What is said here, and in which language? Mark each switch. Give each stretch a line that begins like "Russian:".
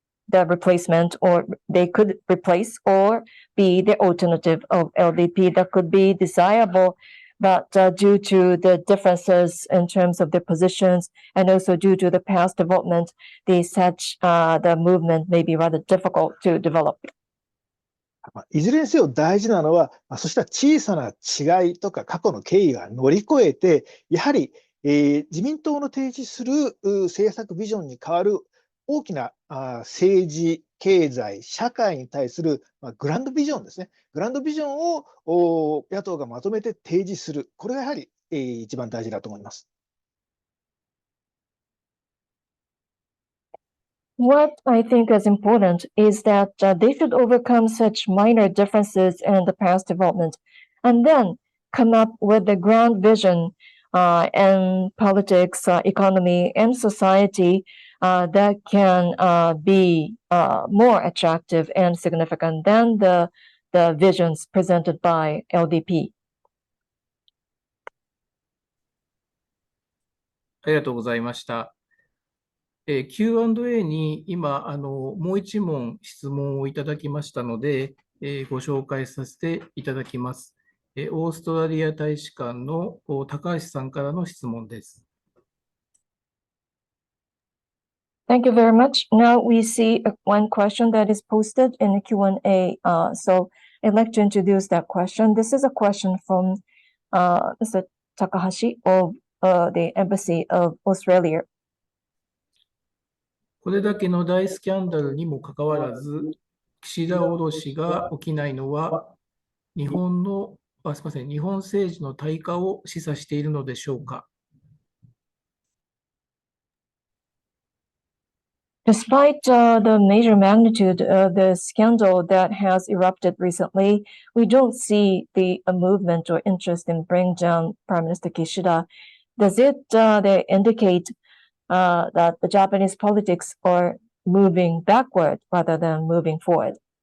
English: the replacement, or they could replace or be the alternative of LDP that could be desirable, but due to the differences in terms of their positions and also due to the past development, the movement may be rather difficult to develop.
Japanese: いずれにせよ大事なのは、そうした小さな違いとか過去の経緯が乗り越えて、やはり、自民党の提示する政策ビジョンに代わる大きな政治、経済、社会に対するグランドビジョンですね。グランドビジョンを野党がまとめて提示する。これがやはり一番大事だと思います。
English: What I think is important is that they should overcome such minor differences in the past development and then come up with the grand vision in politics, economy, and society that can be more attractive and significant than the visions presented by LDP.
Japanese: ありがとうございました。Q&A に今もう一問質問をいただきましたので、ご紹介させていただきます。オーストラリア大使館の高橋さんからの質問です。
English: Thank you very much. Now we see one question that is posted in the Q&A. So I'd like to introduce that question. This is a question from Mr. Takahashi of the Embassy of Australia.
Japanese: これだけの大スキャンダルにもかかわらず、岸田脅しが起きないのは、日本政治の退化を示唆しているのでしょうか。
English: Despite the major magnitude of the scandal that has erupted recently, we don't see the movement or interest in bringing down Prime Minister Kishida. Does it indicate that the Japanese politics are moving backward rather than moving forward?